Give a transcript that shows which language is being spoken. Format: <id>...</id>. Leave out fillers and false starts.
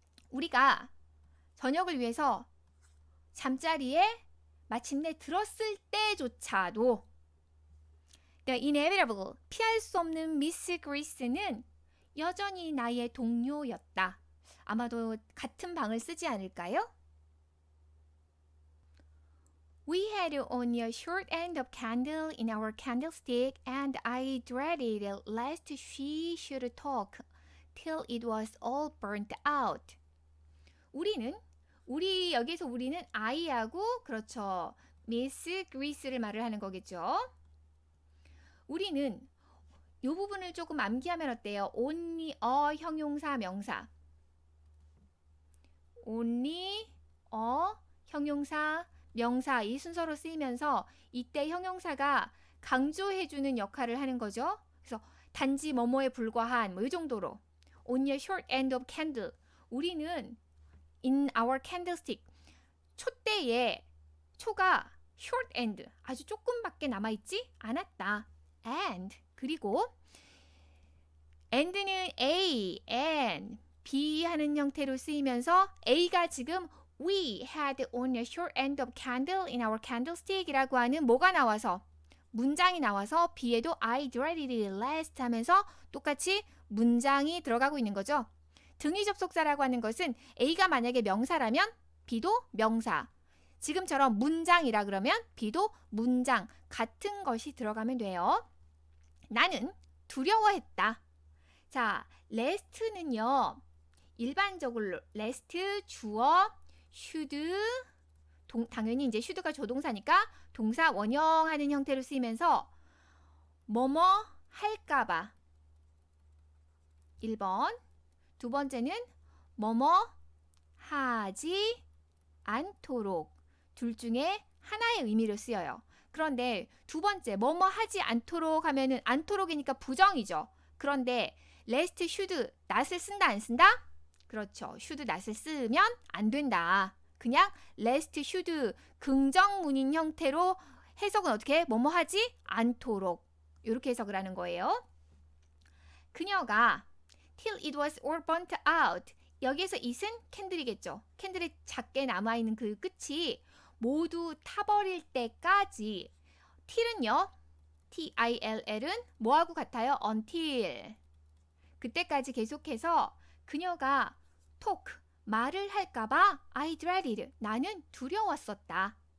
<ko>우리가 저녁을 위해서 잠자리에 마침내 들었을 때조차도</ko> <en>The inevitable,</en> <ko>피할 수 없는 미스 그리스는 여전히 나의 동료였다. 아마도 같은 방을 쓰지 않을까요?</ko> <en>We had only a short end of candle in our candlestick and I dreaded lest she should talk till it was all burnt out.</en> <ko>여기서 우리는 I하고 그렇죠. 미스 그리스를 말을 하는 거겠죠. 우리는 이 부분을 조금 암기하면 어때요?</ko> <en>only a</en> <ko>형용사 명사.</ko> <en>only a</en> <ko>형용사 명사 이 순서로 쓰이면서 이때 형용사가 강조해주는 역할을 하는 거죠. 그래서 단지 뭐뭐에 불과한 뭐 이 정도로</ko> <en>only a short end of candle.</en> <ko>우리는</ko> <en>in our candlestick</en> <ko>촛대에 초가</ko> <en>short end</en> <ko>아주 조금밖에 남아있지 않았다. and 그리고 and는 A, and, B 하는 형태로 쓰이면서 A가 지금</ko> <en>We had only a short end of candle in our candlestick</en> <ko>이라고 하는 뭐가 나와서 문장이 나와서 B에도</ko> <en>I dreaded lest</en> <ko>하면서 똑같이 문장이 들어가고 있는 거죠. 등위 접속사라고 하는 것은 A가 만약에 명사라면 B도 명사. 지금처럼 문장이라 그러면 B도 문장. 같은 것이 들어가면 돼요. 나는 두려워했다. 자, lest는요. 일반적으로 lest 주어 should 당연히 이제 should가 조동사니까 동사 원형하는 형태로 쓰이면서 뭐뭐 할까봐 1번 두 번째는 뭐뭐 하지 않도록 둘 중에 하나의 의미로 쓰여요. 그런데 두 번째 뭐뭐 하지 않도록 하면은 않도록이니까 부정이죠. 그런데 lest should not을 쓴다 안 쓴다? 그렇죠. should not을 쓰면 안 된다. 그냥 lest should 긍정문인 형태로 해석은 어떻게 뭐뭐 하지 않도록 이렇게 해석을 하는 거예요. 그녀가</ko> <en>till it was all burnt out.</en> <ko>여기에서 it은 캔들이겠죠. 캔들이 작게 남아있는 그 끝이 모두 타버릴 때까지. till은요. till은 뭐하고 같아요?</ko> <en>until.</en> <ko>그때까지 계속해서 그녀가 talk, 말을 할까봐</ko> <en>I dreaded,</en> <ko>나는 두려웠었다.</ko>